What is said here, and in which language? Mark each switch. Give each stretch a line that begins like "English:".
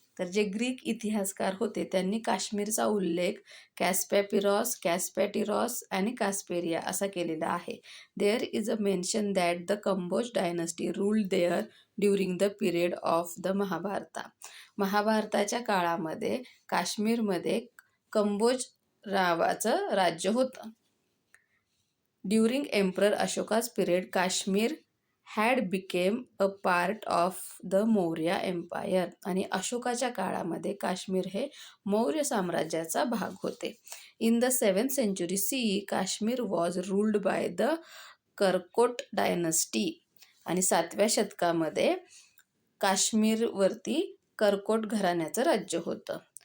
Marathi: तर जे ग्रीक इतिहासकार होते त्यांनी काश्मीरचा उल्लेख कॅस्पॅटिरॉस आणि कास्पेरिया असा केलेला आहे.
English: There is a mention that the Kamboj dynasty ruled there during the period of the Mahabharata.
Marathi: महाभारताच्या काळामध्ये काश्मीरमध्ये कंबोज नावाचं राज्य होतं.
English: During emperor Ashoka's period Kashmir had become a part of the Maurya empire.
Marathi: आणि अशोकाच्या काळामध्ये काश्मीर हे मौर्य साम्राज्याचा भाग होते.
English: In the 7th century CE Kashmir was ruled by the Karkota dynasty.
Marathi: आणि 7व्या शतकामध्ये काश्मीरवरती करकोट घराण्याचं राज्य होतं.